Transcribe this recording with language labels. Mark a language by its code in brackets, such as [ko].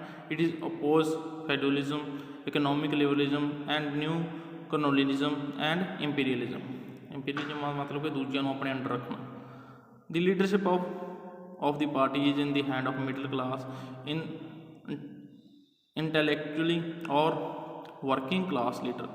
[en] It is opposes feudalism, economic liberalism and new colonialism and imperialism. [hi] Imperialism मतलब कि दूसरों को अपने अंडर रखना। [en] The leadership of the party is in the hand of middle class in intellectually or working class leader.